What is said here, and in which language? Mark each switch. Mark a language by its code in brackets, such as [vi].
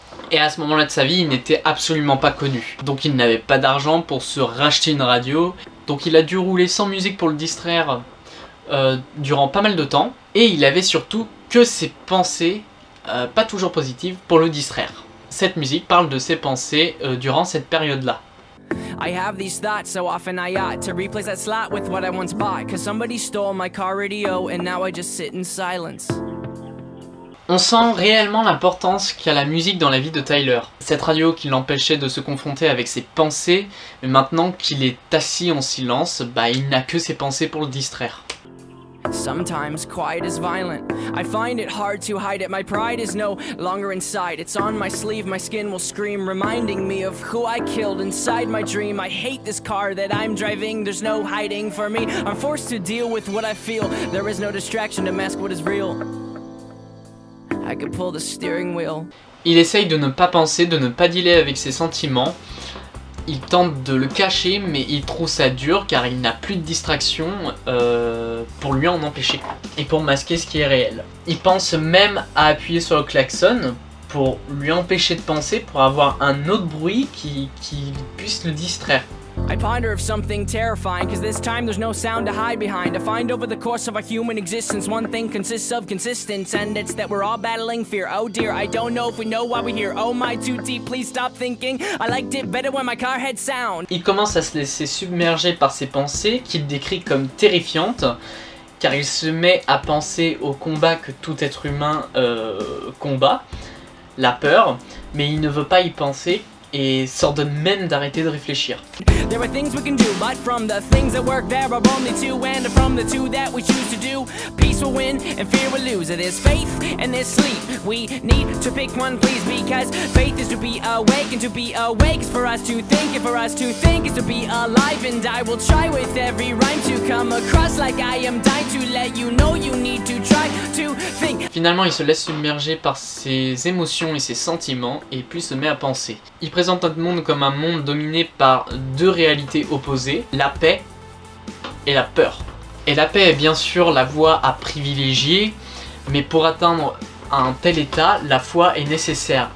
[fr] Et à ce moment-là de sa vie il n'était absolument pas connu, donc il n'avait pas d'argent pour se racheter une radio, donc il a dû rouler sans musique pour le distraire durant pas mal de temps, et il avait surtout que ses pensées pas toujours positive pour le distraire. Cette musique parle de ses pensées durant cette période-là. [en] I have these thoughts so often I ought to replace that slot with what I once bought, cause somebody stole my car radio and now I just sit in silence. [fr] On sent réellement l'importance qu'a la musique dans la vie de Tyler. Cette radio qui l'empêchait de se confronter avec ses pensées, mais maintenant qu'il est assis en silence, il n'a que ses pensées pour le distraire. [en] Sometimes quiet is violent. I find it hard to hide it. My pride is no longer inside. It's on my sleeve, my skin will scream, reminding me of who I killed inside my dream. I hate this car that I'm driving. There's no hiding for me. I'm forced to deal with what I feel. There is no distraction to mask what is real. I could pull the steering wheel. [fr] Il essaye de ne pas penser, de ne pas dealer avec ses sentiments. Il tente de le cacher, mais il trouve ça dur car il n'a plus de distraction pour lui en empêcher et pour masquer ce qui est réel. Il pense même à appuyer sur le klaxon pour lui empêcher de penser, pour avoir un autre bruit qui puisse le distraire. [en] I ponder of something terrifying, cause this time there's no sound to hide behind. I find over the course of our human existence, one thing consists of consistence, and it's that we're all battling fear. Oh dear, I don't know if we know why we're here. Oh my, too deep, please stop thinking. I liked it better when my car had sound. [fr] Il commence à se laisser submerger par ses pensées, qu'il décrit comme terrifiantes, car il se met à penser au combat que tout être humain combat, la peur, mais il ne veut pas y penser et s'ordonne même d'arrêter de réfléchir. [en] There are things we can do, but from the things that work there are only two, and from the two that we choose to do, peace will win and fear will lose. There's faith and there's sleep. We need to pick one, please, because faith is to be awake, and to be awake is for us to think, and for us to think is to be alive. And I will try with every rhyme to come across like I am dying to let you know you need to try to think. [fr] Finalement, il se laisse submerger par ses émotions et ses sentiments, et puis se met à penser. Il présente notre monde comme un monde dominé par deux réalités opposées, la paix et la peur. Et la paix est bien sûr la voie à privilégier, mais pour atteindre un tel état, la foi est nécessaire.